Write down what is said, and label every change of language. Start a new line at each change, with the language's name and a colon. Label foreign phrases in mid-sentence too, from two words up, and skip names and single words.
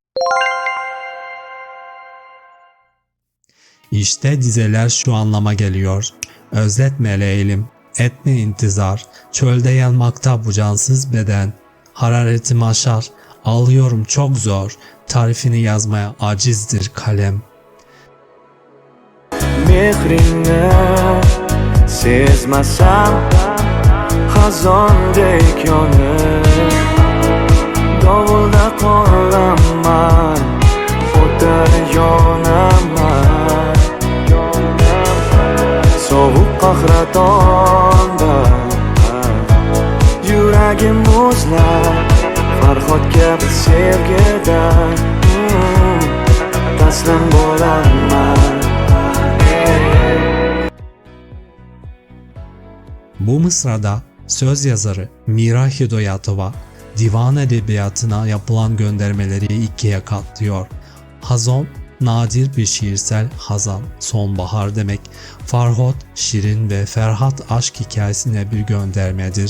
Turkish: İşte dizeler şu anlama geliyor. Özletme leylim, etme intizar, çölde yanmakta bu cansız beden. Hararetim aşar, ağlıyorum çok zor, tarifini yazmaya acizdir kalem.
Uzbek: Mehrini sezmasam xazondek yonib dovulda qolaman, o'tda yonaman. Sovuq qahratonda yuragim muzlab, Farhod kabi sevgida taslim bo'laman.
Turkish: Bu mısrada söz yazarı Mira Hidoyatova divan edebiyatına yapılan göndermeleri ikiye katlıyor. Hazon nadir bir şiirsel hazan, sonbahar demek. Farhod, şirin ve Ferhat aşk hikayesine bir göndermedir.